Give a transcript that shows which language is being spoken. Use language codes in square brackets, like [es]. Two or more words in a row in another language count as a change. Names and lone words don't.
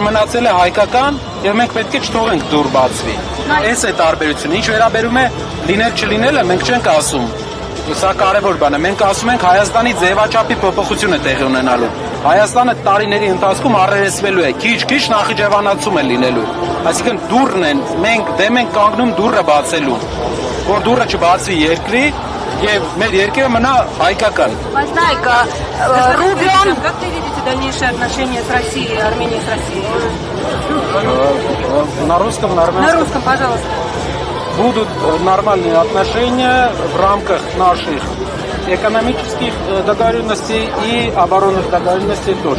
[hy] մնացել է հայկական եւ մենք պետք է չթողենք դուր բացվի։ Այս է տարբերությունը, ինչ վերաբերում է լինել չլինելը, մենք չենք ասում Սա կարևոր բան է։ Մենք ասում ենք Հայաստանի ձևաչափի փոփոխություն է տեղի ունենալու։ Հայաստանը տարիների ընթացքում առերեսվելու է, քիչ-քիչ նախիջևանացում է լինելու։ Այսինքն դուռն են, մենք դեմ ենք կանգնում դուռը բացելու, որ դուռը չբացվի երկրի եւ մեր երկիրը մնա հայկական։ Բայց նայեք, Ռուբիոն [ru] Как вы видите дальнейшие отношения с Россией, Арменией с Россией? На русском, на армянском. На русском, пожалуйста. Будут нормальные отношения в рамках наших экономических договоренностей и оборонных договоренностей тоже.